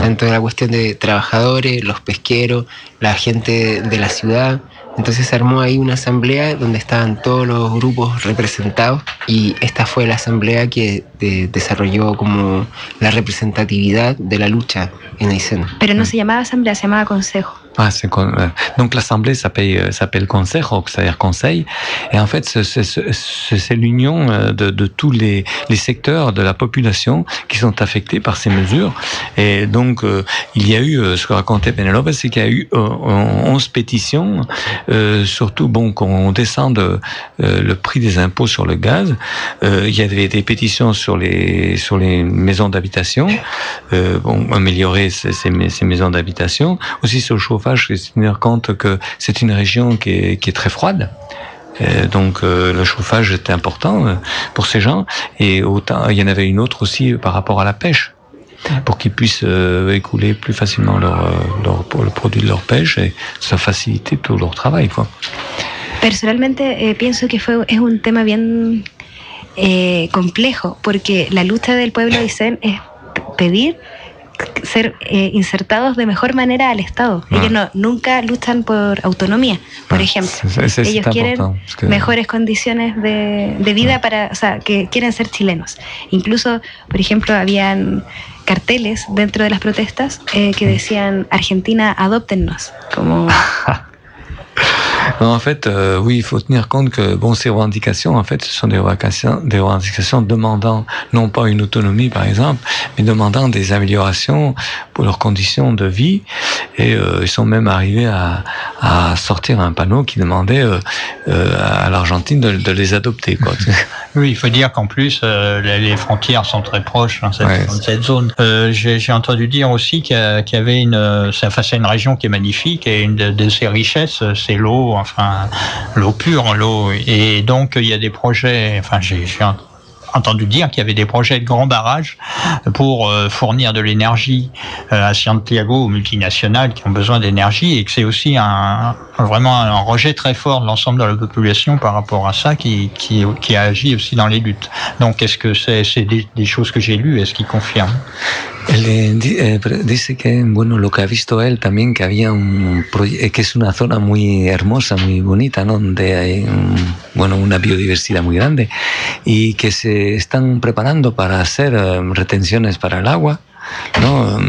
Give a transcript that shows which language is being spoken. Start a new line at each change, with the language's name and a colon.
Spanish: Tanto de la cuestión de trabajadores, los pesqueros, la gente de la ciudad. Entonces se armó ahí una asamblea donde estaban todos los grupos representados, y esta fue la asamblea que desarrolló como la representatividad de la lucha en Aysén. Pero no se llamaba asamblea, se llamaba consejo.
French: Ah, c'est con, donc l'assemblée s'appelle consejo, c'est-à-dire conseil, et en fait c'est l'union de tous les secteurs de la population qui sont affectés par ces mesures. Et donc il y a eu, ce que racontait Penelope, c'est qu'il y a eu 11 pétitions, surtout bon qu'on descende le prix des impôts sur le gaz. Il y avait des pétitions sur les maisons d'habitation, bon, améliorer ces maisons d'habitation, aussi sur le chauffage. Je me rends compte que c'est une région qui est très froide, donc le chauffage est important pour ces gens. Et autant, il y en avait une autre aussi par rapport à la pêche, pour qu'ils puissent écouler plus facilement le produit de leur pêche et ça facilitait tout leur travail, quoi. Personnellement,
Spanish: pienso que es un tema bien complejo, porque la lucha del pueblo de Aysén es pedir ser insertados de mejor manera al Estado. Ah. Ellos nunca luchan por autonomía, por ejemplo. Ellos quieren mejores condiciones de vida, para, o sea, que quieren ser chilenos. Incluso, por ejemplo, habían carteles dentro de las protestas que decían: Argentina, adóptennos. Como...
French: Non, en fait, oui, il faut tenir compte que bon, ces revendications, en fait, ce sont des revendications demandant non pas une autonomie, par exemple, mais demandant des améliorations pour leurs conditions de vie. Et ils sont même arrivés à sortir un panneau qui demandait à l'Argentine de les adopter, quoi. Oui, il faut dire qu'en plus, les frontières sont très proches dans cette zone. J'ai entendu dire aussi qu'il y avait c'est une région qui est magnifique, et une de ses richesses, c'est l'eau. Enfin, l'eau pure, l'eau. Et donc, il y a des projets. Enfin, j'ai entendu dire qu'il y avait des projets de grands barrages pour fournir de l'énergie à Santiago aux multinationales qui ont besoin d'énergie, et que c'est aussi vraiment un rejet très fort de l'ensemble de la population par rapport à ça qui a agi aussi dans les luttes. Donc, est-ce que c'est des choses que j'ai lues? Est-ce qu'ils confirment?
Spanish: Dice que, bueno, lo que ha visto él también, que había un proyecto, que es una zona muy hermosa, muy bonita, ¿no? Donde hay una biodiversidad muy grande, y que se están preparando para hacer retenciones para el agua, ¿no?